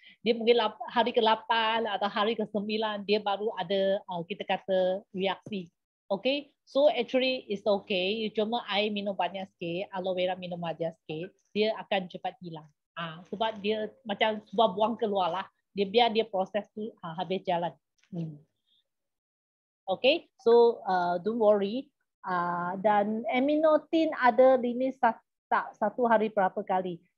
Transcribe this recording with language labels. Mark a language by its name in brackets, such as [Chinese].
[Malay] Dia mungkin hari ke-8 atau hari ke-9 dia baru ada kita kata reaksi. [English] Okay, so actually it's okay. [Malay] Cuma air minum banyak sikit, aloe vera minum aja sikit, dia akan cepat hilang. Sebab dia macam sebuah buang keluar lah. Dia biar dia proses tu habis jalan. [English] Okay, so don't worry. [Malay] Dan aminotin ada limit 1 hari berapa kali.